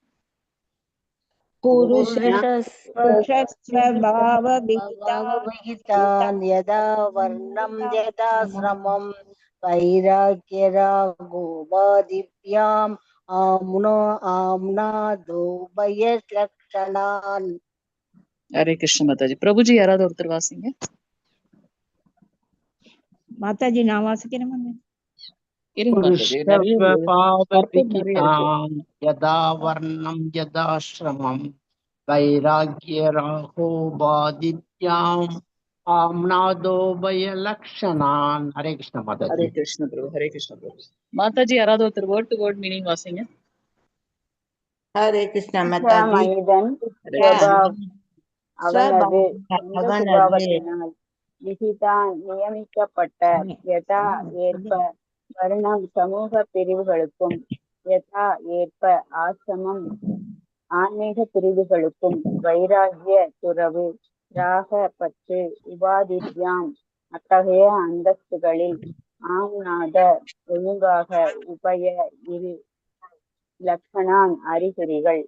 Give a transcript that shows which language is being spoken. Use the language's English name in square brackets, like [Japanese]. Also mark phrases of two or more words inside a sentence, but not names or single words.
[Sanskrit] पुरुषस्वभावविहितान् यदा वर्णं यदा श्रमं वैराग्यरागोपादिभ्याम् आम्नादोभयलक्षणान्. [Tamil] ஹரே கிருஷ்ண மாதாஜி. பிரபுஜி யாராவது ஒருத்தர் வாசிங்க. மாதாஜி நான் வாசிக்கிறேன். [Sanskrit] पुरुषस्वभावविहितान् यदा वर्णं यदा श्रमं वैराग्यरागोपादिभ्याम् आम्नादोभयलक्षणान्. [Tamil] ஹரே கிருஷ்ண மாதாஜி. ஹரே கிருஷ்ண பிரபு. ஹரே கிருஷ்ண பிரபு. மாதாஜி யாராவது ஒருத்தர் [English] word to word meaning [Tamil] வாசிங்க. ஹரே கிருஷ்ண மாதாஜி. மனிதன் அவனது சுபாவத்தினால் விகிதான் நியமிக்கப்பட்ட யதா ஏற்ப வர்ணம் சமூக பிரிவுகளுக்கும் யதா ஏற்ப ஆசிரமம் ஆன்மீக பிரிவுகளுக்கும் வைராகிய துறவு ராக பற்று உபாதித்யாம் அத்தகைய அந்தஸ்துகளில் ஆம்நாத ஒழுங்காக உபய இரு லக்ஷணான் அறிகுறிகள்.